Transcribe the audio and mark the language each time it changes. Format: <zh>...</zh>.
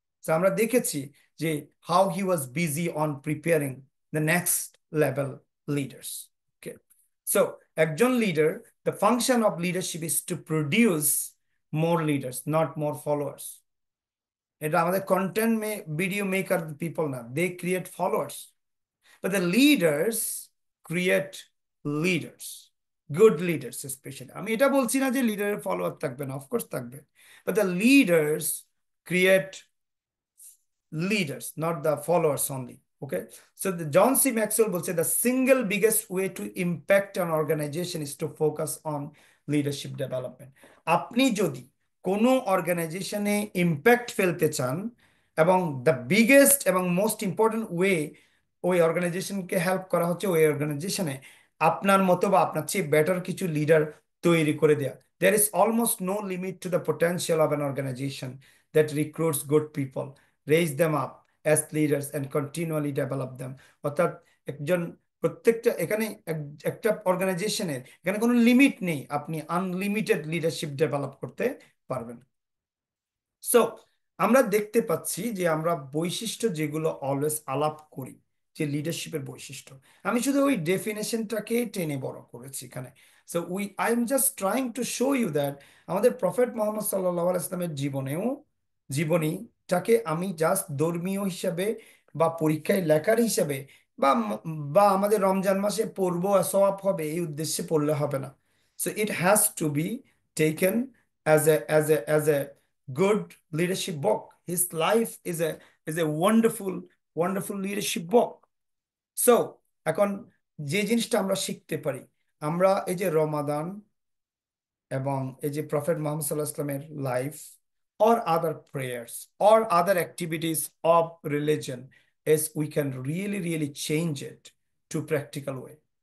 <en>so</en> <bn>আমরা দেখেছি যে</bn> <en>How he was busy on preparing the next level leaders. Okay, so একজন leader, the function of leadership is to produce more leaders, not more followers.</en> <bn>এটা আমাদের</bn> <en>Content video maker people না, they create followers, but the leaders create leaders, good leaders especially.</en> <bn>আমি এটা বলছি না যে লিডারের follower থাকবে না, অফকোর্স থাকবে,</bn> <en>but the leaders create leaders, not the followers only. Okay, so the John C. Maxwell will say the single biggest way to impact an organization is to focus on leadership development.</en> <bn>আপনি যদি কোনো অর্গানাইজেশনে impact ফেলতে চান, এবং the biggest এবং most important way ওই অর্গানাইজেশনকে help করা হচ্ছে ওই অর্গানাইজেশনে আপনার মতো বা আপনার চেয়ে বেটার কিছু লিডার তৈরি করে দেয়া।</bn> <en>There is almost no limit to the potential of an organization that recruits good people, raise them up as leaders and continually develop them.</en> <bn>অর্থাৎ একজন, প্রত্যেকটা এখানে একটা অর্গানাইজেশনের এখানে কোনো লিমিট নেই, আপনি আনলিমিটেড লিডারশিপ ডেভেলপ করতে পারবেন। সো আমরা দেখতে পাচ্ছি যে আমরা বৈশিষ্ট্য যেগুলো অলওয়েজ আলাপ করি, যে লিডারশিপের বৈশিষ্ট্য, আমি শুধু ওই ডেফিনেশনটাকে টেনে বড় করেছি এখানে।</bn> <en>so I am just trying to show you that</en> <bn>আমাদের প্রফেট মোহাম্মদ সাল্লাল্লাহু আলাইহি ইসলামের জীবনীটাকে আমি জাস্ট ধর্মীয় হিসাবে বা পরীক্ষায় লেখার হিসাবে বা বা আমাদের রমজান মাসে পড়বো আর সওয়াব হবে এই উদ্দেশ্যে পড়লে হবে না।</bn> <en>So it has to be taken as a good leadership book. His life is a wonderful leadership book.</en> <bn>So এখন যে জিনিসটা আমরা শিখতে পারি, আমরা এই যে রমাদান এবং এই যে প্রফেট মোহাম্মদ সাল্লাল্লাহু আলাইহি ওয়াসাল্লামের life,</bn> <en>or other prayers or other activities of religion, is we can really change it to practical way.</en>